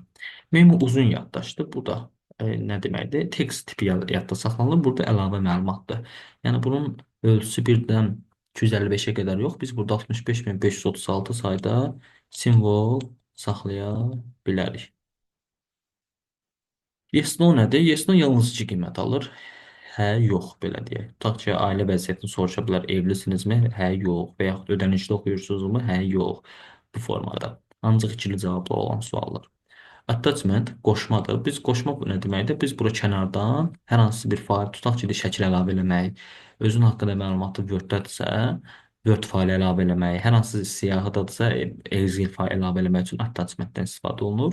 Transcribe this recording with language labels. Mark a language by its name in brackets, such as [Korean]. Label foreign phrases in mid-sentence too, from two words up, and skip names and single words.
[Azerbaijani] Memo uzun yaddaşdır. Bu da nə deməkdir? Text tipi yadda saxlanılır. Burada əlavə məlumatdır. Yəni bunun ölçüsü 1-dən 255-ə qədər yox. Biz burada 65536 sayda simvol saxlaya bilərik. [English] Yes, no [Azerbaijani] nədir? [English] Yes, no [Azerbaijani] yalnız 2 qiymət alır. Hə, yox, belə deyək. Tutaq ki, ailə vəziyyətini soruşa bilər, evlisinizmi? Hə, yox. Və yaxud ödənişli oxuyursunuzmu? Hə, yox. Bu formada. Ancaq ikili cavablı olan suallar. Attachment qoşmadır. Biz qoşma bu nə deməkdir? Biz bura kənardan hər hansı bir fayl tutaq ki, şəkil əlavə eləmək, özün haqqında məlumatı Word-dədirsə, Word faylı əlavə eləmək, hər hansı siyahıdadırsa, Excel fayl əlavə eləmək üçün attachment-dən istifadə olunur.